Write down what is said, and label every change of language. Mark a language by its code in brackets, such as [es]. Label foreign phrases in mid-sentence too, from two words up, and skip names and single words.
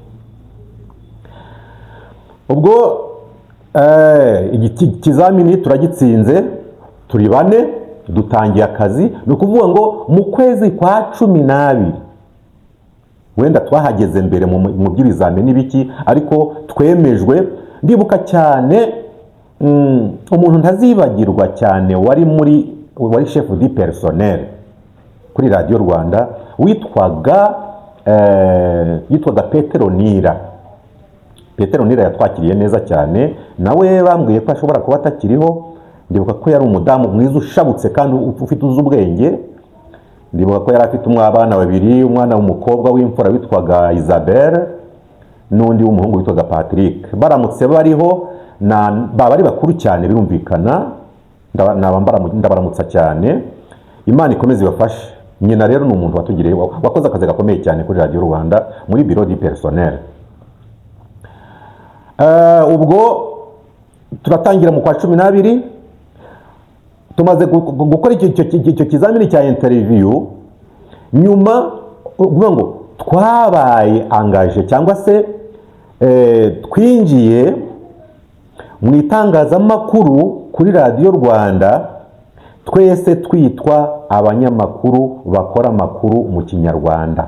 [rw] Ubwo ikizamini turagitsinze, turi 4, dutangiye akazi. Ni ukuvuga ngo mu kwezi kwa 12 wenda twahageze mbere mu by'ibizamini n'ibiki, ariko twemejwe. Ndibuka cyane umuntu ntazibagirwa cyane wari [fr] chef du personnel [rw] kuri Radio Rwanda yitwaga Petero Nira. Petero Nira yatwakiriye neza cyane, nawe bambwiye ko ashobora kuba atakiriho. Ndibuka ko yari umudamu mwiza ushabutse kandi ufite ubwenge. Ndibuka ko yari afite abana 2, umwana w'umukobwa w'imfura witwaga Isabelle n'undi w'umuhungu witwaga Patrick. Baramutse bariho bari bakuru cyane birumvikana, ndabaramutsa cyane. Imana ikomeze ibafashe. Nyina rero ni umuntu watugiriye, wakoze akazi gakomeye cyane kuri Radio Rwanda muri [fr] bureau du personnel. [rw] Ubwo turatangira mu kwa 12, tumaze gukora icyo kizamini cya interview. Nyuma ngo twabaye angaje cyangwa se twinjiye mu itangazamakuru kuri Radio Rwanda, twese twitwa abanyamakuru bakora amakuru mu Kinyarwanda.